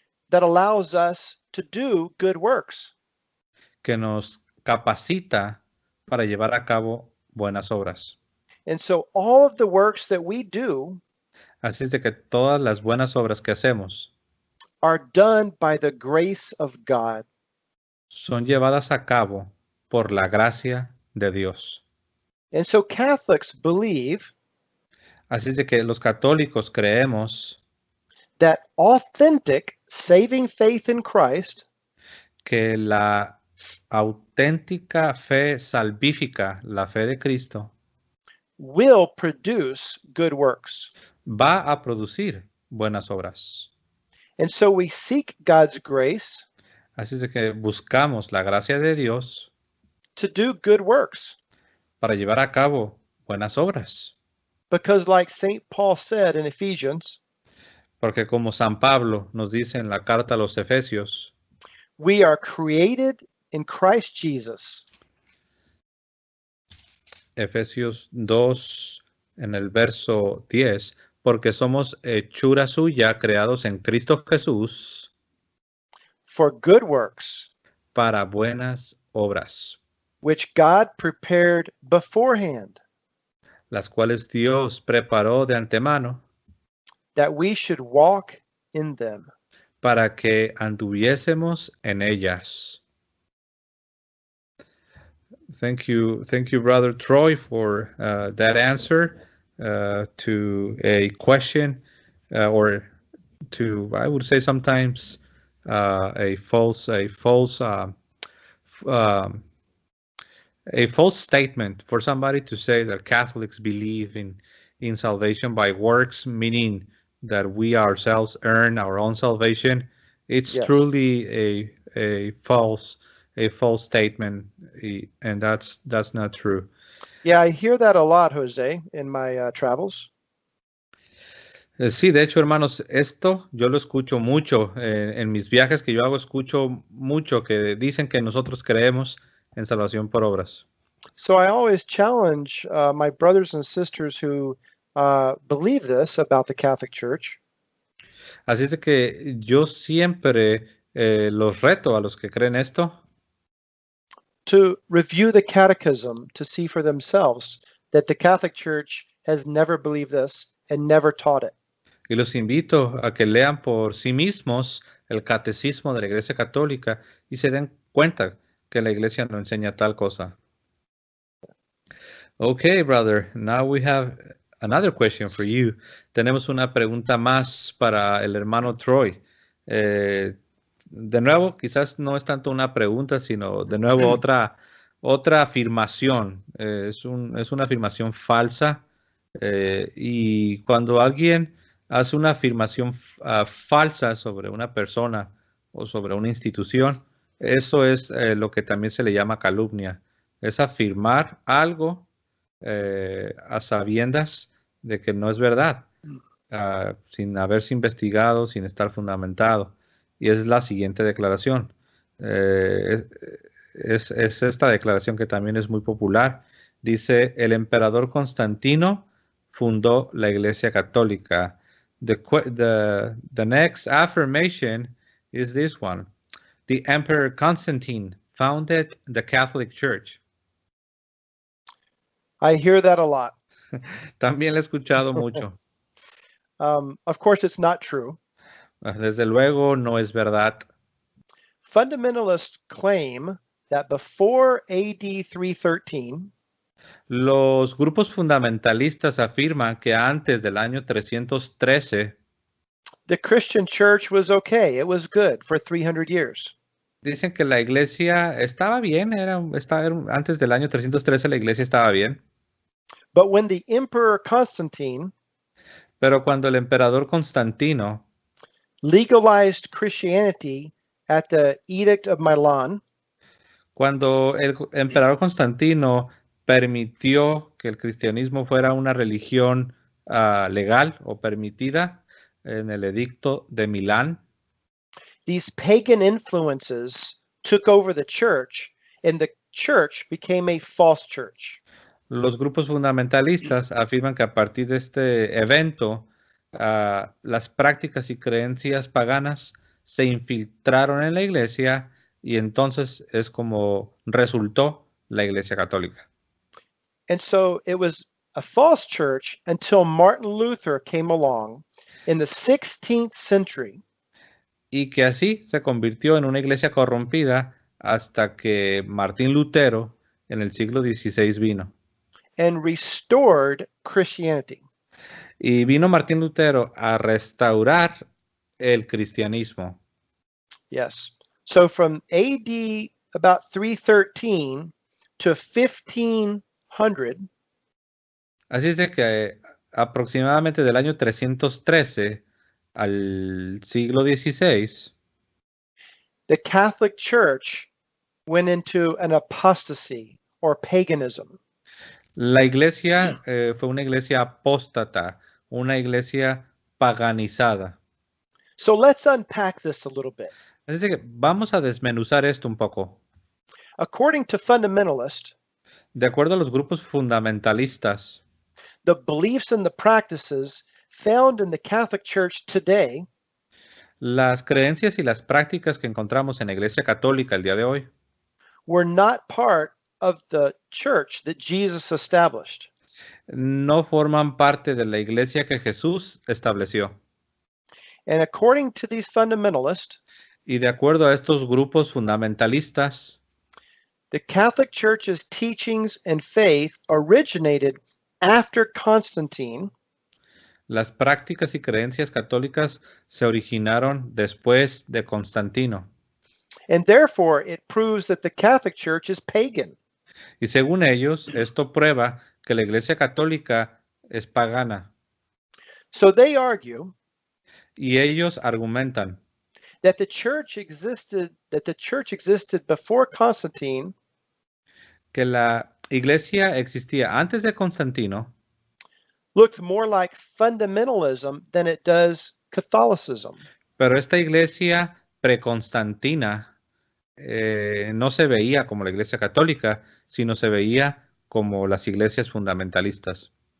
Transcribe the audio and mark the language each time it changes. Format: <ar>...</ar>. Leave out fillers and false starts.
<en>that allows us to do good works.</en> <es>que nos capacita para llevar a cabo buenas obras.</es> <en>And so all of the works that we do</en> <es>Así es de que todas las buenas obras que hacemos</es> <en>are done by the grace of God.</en> <es>son llevadas a cabo por la gracia de Dios.</es> <en>And so Catholics believe</en> <es>Así es de que los católicos creemos</es> <en>that authentic saving faith in Christ</en> <es>que la auténtica fe salvífica, la fe de Cristo,</es> <en>will produce good works.</en> <es>va a producir buenas obras.</es> <en>And so we seek God's grace</en> <es>Así es de que buscamos la gracia de Dios</es> <en>to do good works.</en> <es>para llevar a cabo buenas obras.</es> <en>Because like St. Paul said in Ephesians,</en> <es>Porque como San Pablo nos dice en la carta a los Efesios,</es> <en>we are created in Christ Jesus</en> <es>Efesios 2 en el verso 10, porque somos hechura suya, creados en Cristo Jesús,</es> <en>for good works,</en> <es>para buenas obras,</es> <en>which God prepared beforehand,</en> <es>las cuales Dios preparó de antemano</es> <en>that we should walk in them.</en> <es>para que anduviésemos en ellas.</es> <en>Thank you, Brother Troy, for that answer to a question, or to, I would say sometimes, a false statement for somebody to say that Catholics believe in salvation by works, meaning that we ourselves earn our own salvation. It's Yes. truly a false statement, and that's not true. Yeah, I hear that a lot, Jose, in my travels.</en> <es>Sí, de hecho, hermanos, esto yo lo escucho mucho en mis viajes que yo hago, escucho mucho que dicen que nosotros creemos en salvación por obras.</es> <en>So I always challenge my brothers and sisters who believe this about the Catholic Church</en> <es>Así es de que yo siempre los reto a los que creen esto</es> <en>to review the Catechism to see for themselves that the Catholic Church has never believed this and never taught it.</en> <es>y los invito a que lean por sí mismos el catecismo de la Iglesia Católica y se den cuenta que la Iglesia no enseña tal cosa.</es> <en>Okay, brother. Now we have another question for you.</en> <es>Tenemos una pregunta más para el hermano Troy. De nuevo, quizás no es tanto una pregunta, sino de nuevo otra afirmación. Es una afirmación falsa. Y cuando alguien hace una afirmación falsa sobre una persona o sobre una institución, eso es lo que también se le llama calumnia. Es afirmar algo a sabiendas de que no es verdad, sin haberse investigado, sin estar fundamentado. Y es la siguiente declaración. Eh, es esta declaración que también es muy popular. Dice, el emperador Constantino fundó la Iglesia Católica.</es> <en>The next affirmation is this one. The Emperor Constantine founded the Catholic Church. I hear that a lot.</en> <es>También lo he escuchado mucho.</es> <en>Of course, it's not true.</en> <es>Desde luego no es verdad.</es> <en>Fundamentalists claim that before AD 313,</en> <es>Los grupos fundamentalistas afirman que antes del año 313</es> <en>the Christian church was okay. It was good for 300 years.</en> <es>dicen que la iglesia estaba bien, antes del año 313 la iglesia estaba bien,</es> <en>But when the Emperor Constantine</en> <es>pero cuando el emperador Constantino</es> <en>legalized Christianity at the Edict of Milan,</en> <es>cuando el emperador Constantino permitió que el cristianismo fuera una religión legal o permitida en el edicto de Milán,</es> <en>these pagan influences took over the church, and the church became a false church.</en> <es>los grupos fundamentalistas afirman que a partir de este evento, las prácticas y creencias paganas se infiltraron en la iglesia y entonces es como resultó la iglesia católica.</es> <en>And so it was a false church until Martin Luther came along in the 16th century.</en> <es>Y que así se convirtió en una iglesia corrompida hasta que Martín Lutero en el siglo XVI vino.</es> <en>And restored Christianity.</en> <es>Y vino Martín Lutero a restaurar el cristianismo.</es> <en>Yes. So from AD about 313 to 1500,</en> <es>Así es de que aproximadamente del año 313 al siglo XVI,</es> <en>the Catholic Church went into an apostasy or paganism.</en> <es>la iglesia fue una iglesia apóstata, una iglesia paganizada.</es> <en>So let's unpack this a little bit.</en> <es>Así es que vamos a desmenuzar esto un poco.</es> <en>According to fundamentalists,</en> <es>De acuerdo a los grupos fundamentalistas,</es> <en>the beliefs and the practices found in the Catholic Church today</en> <es>las creencias y las prácticas que encontramos en la Iglesia Católica el día de hoy</es> <en>were not part of the church that Jesus established.</en> <es>no forman parte de la iglesia que Jesús estableció.</es> <en>And according to these fundamentalists,</en> <es>Y de acuerdo a estos grupos fundamentalistas,</es> <en>the Catholic Church's teachings and faith originated after Constantine,</en> <es>las prácticas y creencias católicas se originaron después de Constantino.</es> <en>and therefore it proves that the Catholic Church is pagan.</en> <es>Y según ellos, esto prueba que la Iglesia Católica es pagana.</es> <en>So they argue</en> <es>Y ellos argumentan</es> <en>that the church existed before Constantine</en> <es>que la Iglesia existía antes de Constantino</es> <en>looked more like fundamentalism than it does Catholicism.</en> <es>Pero esta iglesia preconstantina no se veía como la iglesia católica, sino se veía como las iglesias fundamentalistas.</es>